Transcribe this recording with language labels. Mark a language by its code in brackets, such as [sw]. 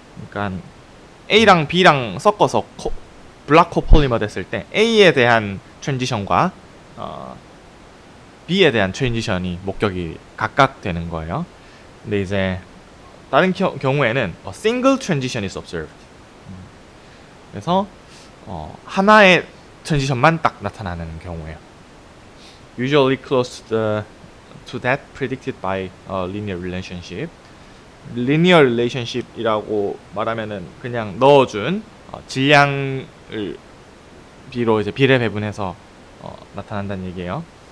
[ko] 그러니까 A랑 B랑 섞어서 블락 코폴리머 됐을 때 A에 대한 트랜지션과 B에 대한 트랜지션이 목격이 각각 되는 거예요. 근데 이제 다른 경우에는 [en] single transition is observed. [ko] 그래서 하나의 트랜지션만 딱 나타나는 경우예요. [en] Usually close to that predicted by a linear relationship. [ko] linear relationship이라고 말하면은 그냥 넣어준 질량을 B로 이제 비례 배분해서 나타난다는 얘기예요.